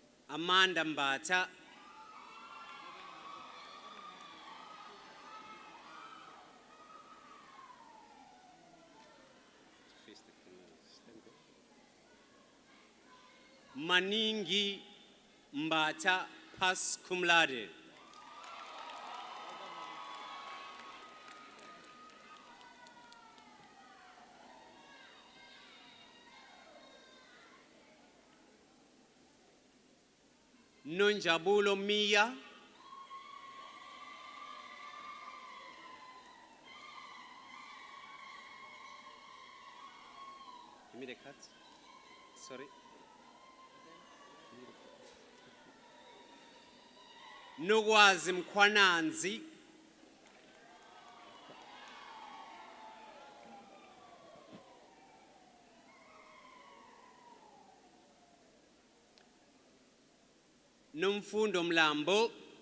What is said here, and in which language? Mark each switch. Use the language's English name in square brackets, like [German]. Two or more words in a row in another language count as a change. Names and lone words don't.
[English] Amanda Mbata, Maningi Mbata, pass [Latin] cum laude. [English] Nonjabulo Mia, give me the cut. Sorry. Nogwazi Mkwananzi, Nomfundo Mlambo,